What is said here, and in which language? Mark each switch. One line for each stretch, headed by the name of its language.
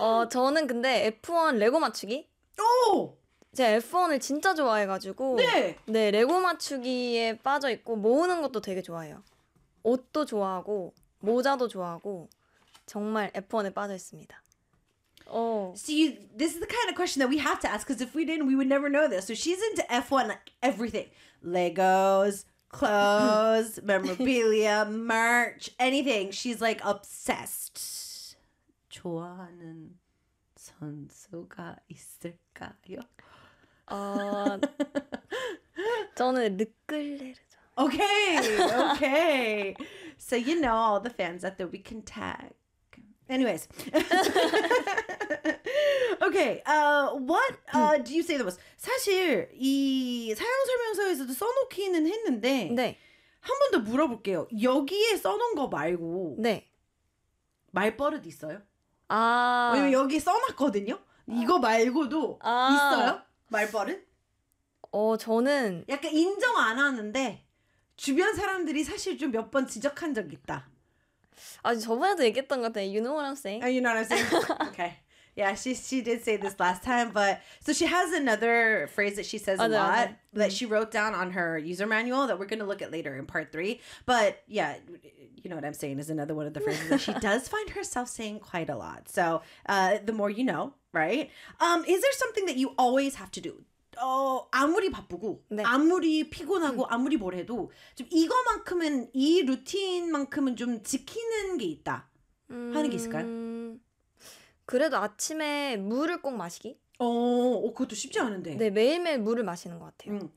Korean: 저는 근데 F1 레고 맞추기? 오! 제가 F1을 진짜 좋아해가지고 네 레고 맞추기에 빠져있고 모으는 것도 되게 좋아해요. 옷도 좋아하고 모자도 좋아하고 정말 F1에 빠져있습니다.
English: Oh. See, this is the kind of question that we have to ask because if we didn't, we would never know this. So she's into F1, like everything. Legos, clothes, memorabilia, merch, anything. She's like obsessed.
Korean: 좋아하는 선수가 있을까요? 저는 르클레르.
English: Okay. So you know all the fans out there, we can tag. Anyways, okay, what do you say the most?
Korean: 사실 이 사용 설명서에서도 써놓기는 했는데 네. 한 번 더 물어볼게요. 여기에 써놓은 거 말고 네. 말버릇 있어요? 아 왜냐면 여기에 써놨거든요. 이거 말고도 아. 있어요? 말버릇? 저는 약간 인정 안 하는데 주변 사람들이 사실 좀 몇 번 지적한 적 있다. 아, 저번에도 얘기했던 것 같아.
English: You know what I'm saying? You know what I'm saying? Okay. Yeah, she did say this last time, but so she has another phrase that she says a lot that she wrote down on her user manual that we're going to look at later in part three. But yeah, you know what I'm saying is another one of the phrases that she does find herself saying quite a lot. So the more you know, right? Is there something that you always have to do?
Korean: 아무리 바쁘고 네. 아무리 피곤하고 아무리 뭘 해도 좀 이거만큼은 이 루틴만큼은 좀 지키는 게 있다 하는 게 있을까요? 그래도 아침에 물을 꼭 마시기? 그것도 쉽지 않은데. 네 매일매일 물을 마시는 것 같아요.